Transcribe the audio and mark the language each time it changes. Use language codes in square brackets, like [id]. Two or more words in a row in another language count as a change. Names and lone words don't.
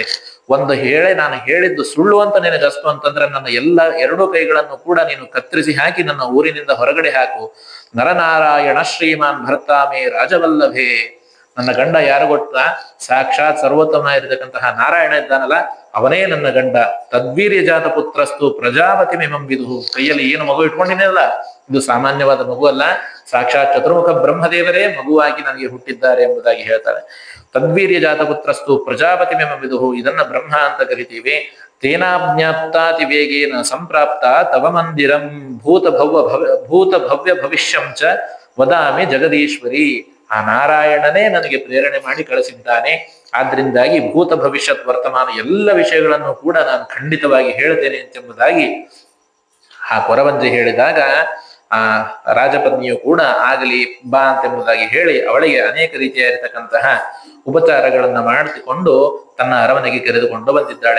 [kn] ಒಂದು ನಾನು ಹೇಳಿದ್ದು ಸುಳ್ಳು ಅಂತ ನಿನಗಸ್ತು ಅಂತಂದ್ರೆ ನನ್ನ ಎಲ್ಲ ಎರಡೂ ಕೈಗಳನ್ನು ಕೂಡ ನೀನು ಕತ್ತರಿಸಿ ಹಾಕಿ ನನ್ನ ಊರಿನಿಂದ ಹೊರಗಡೆ ಹಾಕು. [sa] ನರನಾರಾಯಣ ಶ್ರೀಮಾನ್ ಭರ್ತಾಮೇ ರಾಜವಲ್ಲಭೇ. [kn] ನನ್ನ ಗಂಡ ಯಾರು ಗೊತ್ತಾ? ಸಾಕ್ಷಾತ್ ಸರ್ವೋತ್ತಮ ಇರತಕ್ಕಂತಹ ನಾರಾಯಣ ಇದ್ದಾನಲ್ಲ, ಅವನೇ ನನ್ನ ಗಂಡ. [sa] ತದ್ವೀರ್ಯ ಜಾತ ಪುತ್ರಸ್ತು ಪ್ರಜಾಪತಿ ಮಿಮಂ ವಿದುಹು. [kn] ಕೈಯಲ್ಲಿ ಏನು ಮಗು ಇಟ್ಕೊಂಡಿನಲ್ಲ, ಇದು ಸಾಮಾನ್ಯವಾದ ಮಗು ಅಲ್ಲ, ಸಾಕ್ಷಾತ್ ಚತುರ್ಮುಖ ಬ್ರಹ್ಮದೇವರೇ ಮಗುವಾಗಿ ನನಗೆ ಹುಟ್ಟಿದ್ದಾರೆ ಎಂಬುದಾಗಿ ಹೇಳ್ತಾರೆ. [sa] ತದ್ವೀರ್ಯ ಜಾತ ಪುತ್ರಸ್ತು ಪ್ರಜಾಪತಿ ಮಿಮಂ ವಿದುಹು. [kn] ಇದನ್ನ ಬ್ರಹ್ಮ ಅಂತ ಕರಿತೀವಿ. [sa] ತೇನಾಜ್ಞಾಪ್ತಾತಿ ವೇಗೇನ ಸಂಪ್ರಾಪ್ತ ತವ ಮಂದಿರಂ ಭೂತ ಭವ್ಯ ಭವಿಷ್ಯಂ ಚ ವದಾಮಿ ಜಗದೀಶ್ವರಿ. [kn] ಆ ನಾರಾಯಣನೇ ನನಗೆ ಪ್ರೇರಣೆ ಮಾಡಿ ಕಳಿಸಿದ್ದಾನೆ. ಆದ್ರಿಂದಾಗಿ ಭೂತ ಭವಿಷ್ಯತ್ ವರ್ತಮಾನ ಎಲ್ಲ ವಿಷಯಗಳನ್ನು ಕೂಡ ನಾನು ಖಂಡಿತವಾಗಿ ಹೇಳ್ತೇನೆ ಎಂಬುದಾಗಿ ಆ ಕೊರವಂಜಿ ಹೇಳಿದಾಗ ಆ ರಾಜಪತ್ನಿಯು ಕೂಡ ಆಗಲಿ ಬಾ ಅಂತೆಂಬುದಾಗಿ ಹೇಳಿ ಅವಳಿಗೆ ಅನೇಕ ರೀತಿಯಾಗಿರ್ತಕ್ಕಂತಹ ಉಪಚಾರಗಳನ್ನ ಮಾಡಿಸಿಕೊಂಡು ತನ್ನ ಅರಮನೆಗೆ ಕರೆದುಕೊಂಡು ಬಂದಿದ್ದಾಳೆ.